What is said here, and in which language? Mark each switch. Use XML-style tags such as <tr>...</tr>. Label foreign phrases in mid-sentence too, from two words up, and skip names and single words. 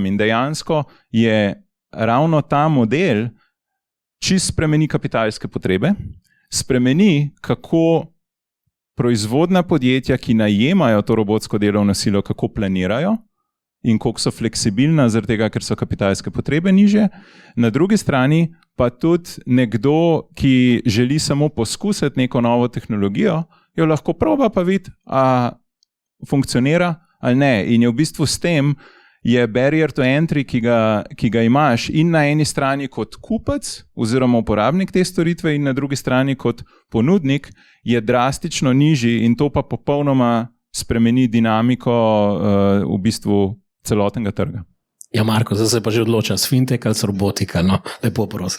<sl>In dejansko je ravno ta model čist spremeni kapitalske potrebe, spremeni kako proizvodna podjetja, ki najemajo to robotsko delovno silo, kako planirajo in koliko so fleksibilna, zaradi tega, ker so kapitalske potrebe nižje. Na drugi strani pa tudi nekdo, ki želi samo poskusiti neko novo tehnologijo, jo lahko proba pa vidi, a funkcionira ali ne. In je v bistvu s tem je</sl> <en>barrier to entry,</en> <sl>ki ga imaš in na eni strani kot kupec oziroma uporabnik te storitve in na drugi strani kot ponudnik, je drastično nižji in to pa popolnoma spremeni dinamiko v bistvu celotnega trga. Ja, Marko, zdaj se pa že odloča s fintech ali s robotika, no, lepo prosim.</sl>